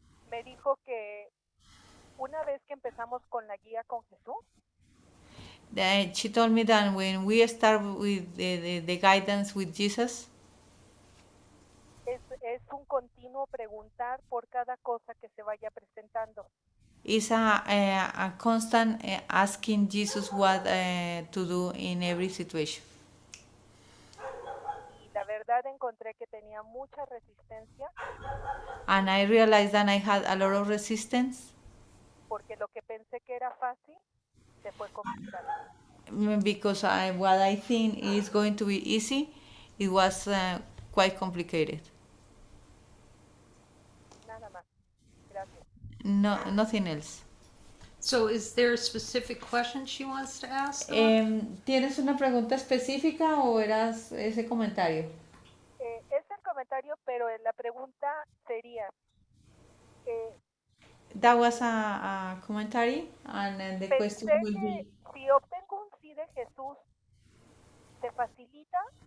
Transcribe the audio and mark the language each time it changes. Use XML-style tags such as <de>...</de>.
<es>me dijo que una vez que empezamos con la guía con Jesús,</es> <en>she told me that when we start with the guidance with Jesus,</en> <es>es un continuo preguntar por cada cosa que se vaya presentando.</es> <en>is a constant asking Jesus what to do in every situation.</en> <es>Y la verdad encontré que tenía mucha resistencia</es> <en>And I realized that I had a lot of resistance</en> <es>porque lo que pensé que era fácil se fue complicado.</es> <en>because what I think is going to be easy, it was quite complicated.</en> <es>Nada más. Gracias.</es> <en>No, nothing else. So is there a specific question she wants to ask?</en> <es>¿Tienes una pregunta específica o eras ese comentario? Es el comentario, pero la pregunta sería,</es> <en>That was a commentary, and then the question</en> <es>pensé</es> <en>will</en> <es>que</es> <en>be,</en> <es>si obtengo un sí de Jesús, ¿se facilita?</es>